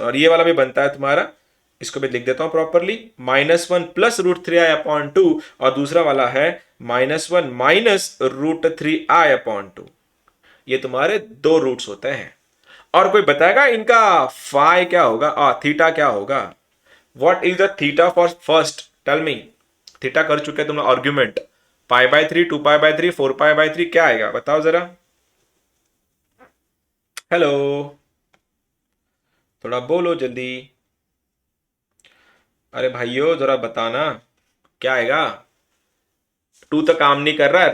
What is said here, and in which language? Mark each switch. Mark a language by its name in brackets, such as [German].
[Hindi] और ये वाला भी बनता है तुम्हारा, इसको भी लिख देता हूं प्रॉपरली, -1 प्लस √3i/2 और दूसरा वाला है -1 माइनस √3i/2। ये तुम्हारे दो रूट्स होते हैं। और कोई बताएगा इनका फाई क्या होगा, थीटा क्या होगा? [English] What is the theta for first? Tell me. [Hindi] Theta कर चुके तुम आर्ग्यूमेंट। π/3, 2π/3, 4π/3 क्या आएगा बताओ जरा। हेलो, थोड़ा बोलो जल्दी। अरे भाइयों जरा बताना क्या आएगा। 2 तो काम नहीं कर रहा है।